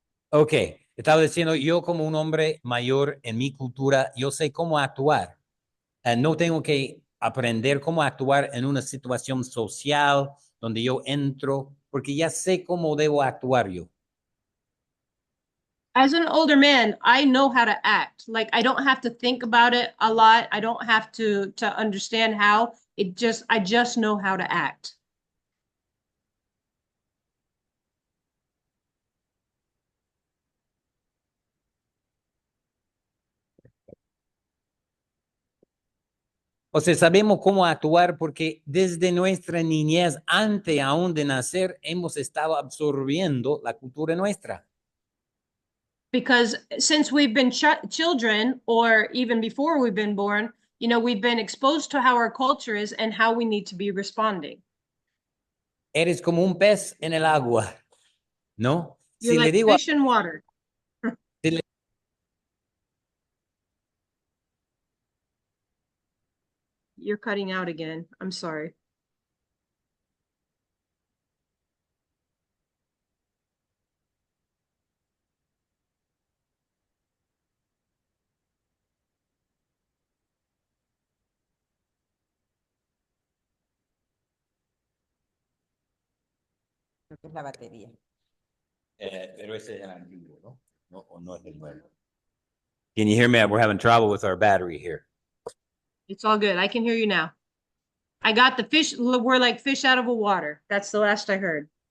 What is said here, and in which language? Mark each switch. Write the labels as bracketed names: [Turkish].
[Spanish] Ok, estaba diciendo, yo como un hombre mayor en mi cultura, yo sé cómo actuar. No tengo que aprender cómo actuar en una situación social donde yo entro, porque ya sé cómo debo actuar yo. [English] As an older man, I know how to act. Like I don't have to think about it a lot. I don't have to understand how. I just know how to act. [Spanish] O sea, sabemos cómo actuar porque desde nuestra niñez, antes aún de nacer, hemos estado absorbiendo la cultura nuestra. [English] Because since we've been children, or even before we've been born, we've been exposed to how our culture is and how we need to be responding. [Spanish] Eres como un pez en el agua, ¿no? [English] You're [Spanish] Si le [English] like [Spanish] digo, [English] fish in water. [Spanish] si le- [English] You're cutting out again. I'm sorry. [Spanish] Creo que es la batería. pero ese es el antiguo, ¿no? No, o no es el nuevo. [English] Can you hear me? We're having trouble with our battery here. It's all good. I can hear you now. I got the fish. We're like fish out of a water. That's the last I heard.